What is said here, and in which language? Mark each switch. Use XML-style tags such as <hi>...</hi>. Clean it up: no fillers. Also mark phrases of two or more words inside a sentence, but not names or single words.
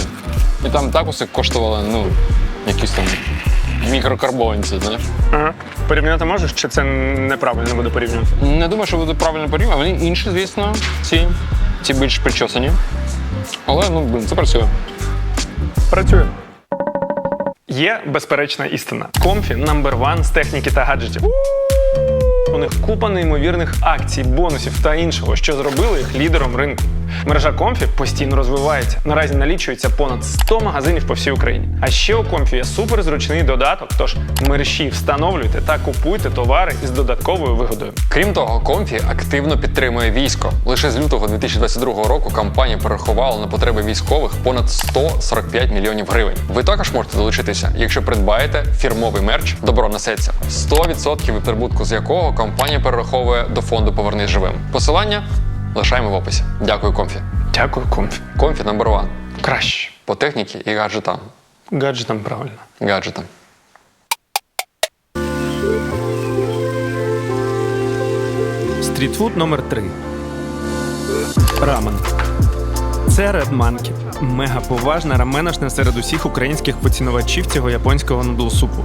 <uk>І там такоси коштували, якісь там мікрокарбованці, знаєш. Ага. Порівняти можеш, чи це неправильно буде порівнювати? Не думаю, що буде правильно порівняти. Вони інші, звісно, ці більш причосані. Але, це працює. Працює. Є безперечна істина. Комфі</uk> <en>number one</en> <uk>з техніки та гаджетів. У них купа неймовірних акцій, бонусів та іншого, що зробили їх лідером ринку. Мережа Комфі постійно розвивається. Наразі налічується понад 100 магазинів по всій Україні. А ще у Комфі є суперзручний додаток, тож мережі встановлюйте та купуйте товари із додатковою вигодою. Крім того, Комфі активно підтримує військо. Лише з лютого 2022 року компанія перерахувала на потреби військових понад 145 мільйонів гривень. Ви також можете долучитися, якщо придбаєте фірмовий мерч «Добро несеться», 100% від прибутку з якого компанія перераховує до фонду «Повернись живим». Посилання лишаємо в описі. Дякую, Комфі. Дякую, Комфі. Комфі</uk> <en>number one.</en> <uk>Краще. По техніці і гаджетам. Гаджетам правильно. Гаджетам. Стрітфуд номер 3. Рамен. Це Red Monkey. Мега поважна раменошна серед усіх українських поцінувачів цього японського нудл-супу.</uk>